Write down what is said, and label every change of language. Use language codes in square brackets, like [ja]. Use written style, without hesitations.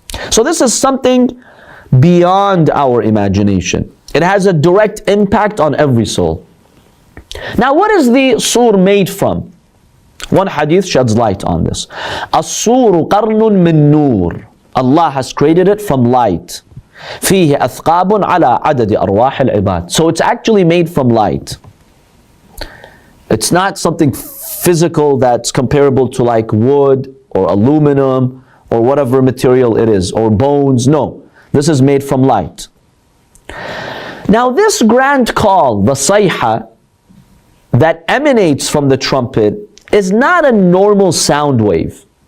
[en] So this is something beyond our imagination. It has a direct impact on every soul. Now what is the sur made from? One hadith sheds light on this. [ar] As-suru qarnun min nur. [en] Allah has created it from light. [ar] فيه أثقاب على عدد أرواح العباد. [en] So it's actually made from light. It's not something physical that's comparable to like wood or aluminum or whatever material it is, or bones. No, this is made from light. Now this grand call, the sayha, that emanates from the trumpet is not a normal sound wave.